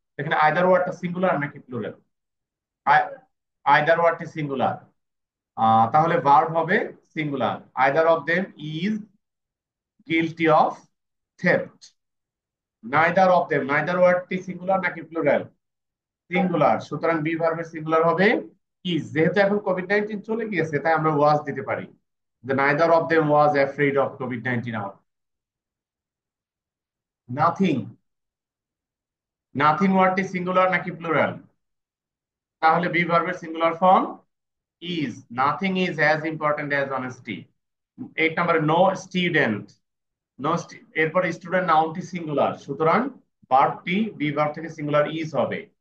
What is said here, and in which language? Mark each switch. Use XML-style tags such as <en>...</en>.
<bn>এখানে আইদার ওয়ার্ডটা সিঙ্গুলার নাকি প্লুরাল? আইদার ওয়ার্ডটি সিঙ্গুলার, তাহলে ভার্ব হবে singular.</bn> <en>Either of them is guilty of theft.</en> <bn>Neither of them, neither ওয়ার্ডটি singular নাকি plural? Singular, সুতরাং বি ভার্বের সিঙ্গুলার হবে ইজ। যেহেতু এখন কোভিড-19 চলে গিয়েছে তাই আমরা ওয়াজ দিতে পারি।</bn> <en>The neither of them was afraid of COVID-19 out. Nothing.</en> <bn>Nothing ওয়ার্ডটি singular নাকি প্লুরাল? তাহলে বি ভার্বের singular form is.</bn> <en>Nothing is as important as honesty.</en> <bn>8 নম্বরে</bn> <en>No student.</en> <bn>নো, এরপর স্টুডেন্ট নাউনটি সিঙ্গুলার, সুতরাং ভার্বটি বি ভার্ব থেকে সিঙ্গুলার ইজ হবে।</bn>